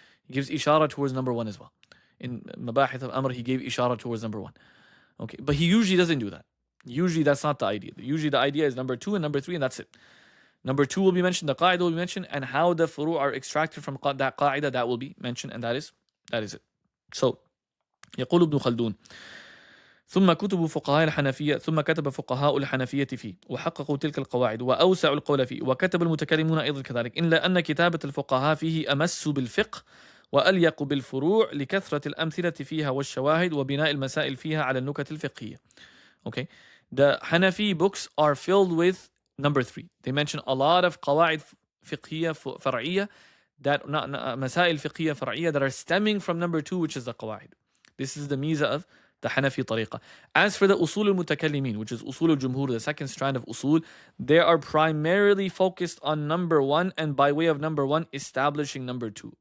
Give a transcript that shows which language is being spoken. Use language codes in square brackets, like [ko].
[en] He gives ishara towards number 1 as well. In Mabahith of Amr, he gave ishara towards number 1. Okay, but he usually doesn't do that. Usually that's not the idea. Usually the idea is number 2 and number 3, and that's it. Number 2 will be mentioned, the qaida will be mentioned, and how the furu' are extracted from that qaida, that will be mentioned, and that is it. [ar] So, يقول ابن خلدون ثم كتب فقهاء الحنفية ثم كتب فقهاء الحنفية فيه وحققوا تلك القواعد وأوسعوا القول فيه وكتب المتكلمون أيضا كذلك إلا أن كتابة الفقهاء فيه أمس بالفقه وأليق بالفروع لكثرة الأمثلة فيها والشواهد وبناء المسائل فيها على النكت الفقهية. [en] Okay, the Hanafi books are filled with number 3. They mention a lot of qawaid fiqhiyya, far'iyya, that not masail fiqhiyya far'iyya that are stemming from number 2, which is the qawaid. This is the miza of the Hanafi tariqah. As for the usul al-mutakallimin, which is usul al-jumhur, the second strand of usul, they are primarily focused on number 1, and by way of number 1, establishing number 2.